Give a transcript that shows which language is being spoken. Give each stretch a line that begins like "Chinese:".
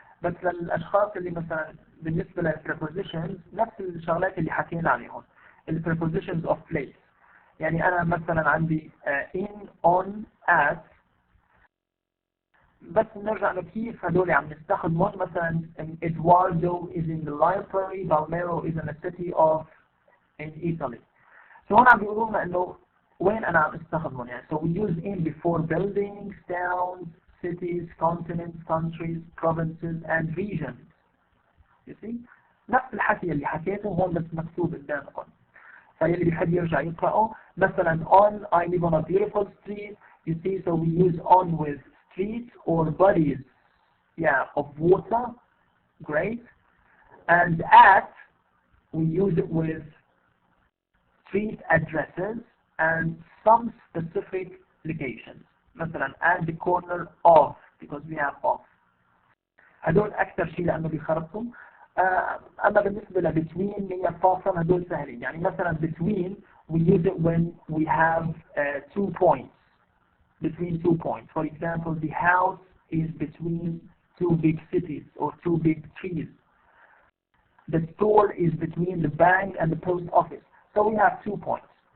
Arabic: بس للاشخاص اللي مثلا بالنسبة لل prepositions نفس الشغلات اللي حكينا عليهم، ال prepositions of place. يعني انا مثلا عندي
English: in, on, at،
Arabic: بس نرجع لكيف هدول عم نستخدمهم.
English: مثلا Eduardo is in the library, Balmero is in a city of in Italy.
Arabic: So هون عم بيقولوا لنا انه وين انا عم استخدمهم يعني.
English: So we use in before buildings, towns, cities, continents, countries, provinces and regions. You see?
Arabic: نفس الحكي اللي حكيته هون بس مكتوب قدامكم. فيلي بيحب يرجع يقرأه.
English: مثلا on I live on a beautiful street. You see, so we use on with streets or bodies, yeah, of water. Great. And at we use it with street addresses and some specific locations. مثلا at the corner of, because we have of.
Arabic: هدول أكثر شيء لأنه بيخربطوا. أما بالنسبة ل between هي far from هدول سهلين. يعني مثلا
English: between we use it when we have 2 points. Between 2 points. For example, the house is between 2 big cities or 2 big trees. The store is between the bank and the post office. So we have 2 points.